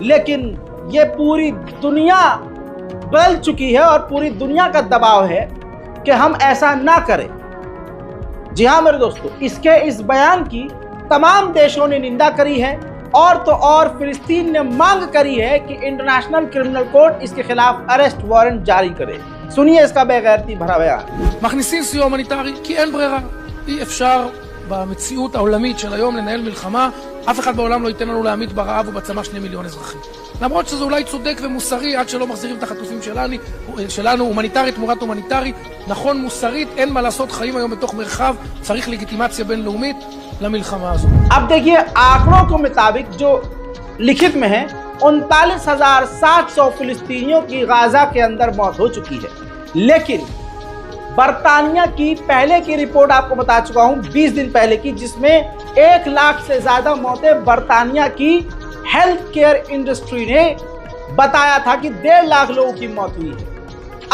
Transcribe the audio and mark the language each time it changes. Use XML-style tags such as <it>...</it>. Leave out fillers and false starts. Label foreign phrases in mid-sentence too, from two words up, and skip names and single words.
<hi>लेकिन ये पूरी दुनिया बदल चुकी है और पूरी दुनिया का दबाव है कि हम ऐसा ना करें। जी हाँ मेरे दोस्तों, इस बयान की तमाम देशों ने निंदा करी है और तो और फिलिस्तीन ने मांग करी है कि इंटरनेशनल क्रिमिनल कोर्ट इसके खिलाफ</hi> <en>arrest warrant</en> <hi>जारी करे। सुनिए इसका बेगैरती भरा बयान।</hi> <he>מכניסים סיוע הומניטרי כי אין ברירה. אי אפשר במציאות העולמית של היום לנהל מלחמה. אף אחד בעולם לא ייתן לנו להמית ברעב ובצמא 2 מיליון אזרחים. למרות שזה אולי צודק ומוסרי עד שלא מחזירים את החטופים שלנו, הומניטרית תמורת הומניטרי, נכון מוסרית, אין מה לעשות, חיים היום בתוך מרחב, צריך לגיטימציה בינלאומית למלחמה הזו.</he> <hi>अब देखिए आंकड़ों के मुताबिक जो लिखित में है 39,700 फिलिस्तीनियों की गाजा के अंदर मौत हो चुकी है। लेकिन बरतानिया की पहले की रिपोर्ट आपको बता चुका हूं 20 दिन पहले की, जिसमें 1 लाख से ज्यादा मौतें बरतानिया की</hi> <en>health care industry</en> <hi>ने बताया था कि 1.5 लाख लोगों की मौत हुई है।</hi>